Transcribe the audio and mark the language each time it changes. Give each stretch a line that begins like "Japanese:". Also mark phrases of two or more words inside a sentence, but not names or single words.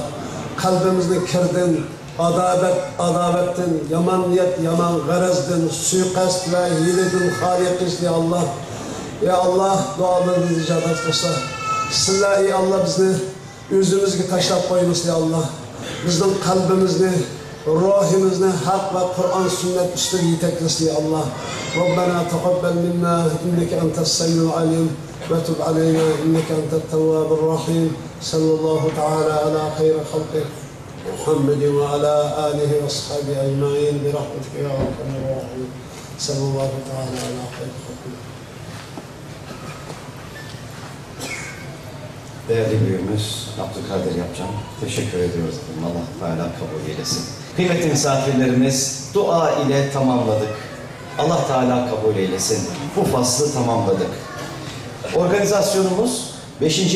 Uzbek: Qalbimizni kirdan, adavatdan, yomon niyat, yomon g'arazdan, suiqasd va hiladan xoli qilsin ey Allah. Ey Allah, duolarimizni ijobat qilsa. Sizlar ey Allah bizni o'zimizga tashlab qo'ymaysiz ey Allah. Bizning qalbimizni, ruhimizni haq va Qur'on sunnat ustiga yetaklaysiz ey Allah.
Arabic: ربنا تقبل منا إنك أنت السميع العليم و تب علينا إنك أنت التواب الرحيم. صلى الله تعالى على خير خلقك محمد و على آله و أصحابه أجمعين ب رحمتك يا أرحم الراحمين. صلى الله تعالى على خير خلقك.
Turkish: Değerli büyüğümüz Abdülkadir Yapcan, teşekkür ediyoruz. Allah Teala kabul eylesin. Kıymetli misafirlerimiz, dua ile tamamladık. Allah Teala kabul eylesin. Bu faslı tamamladık. Organizasyonumuz 5.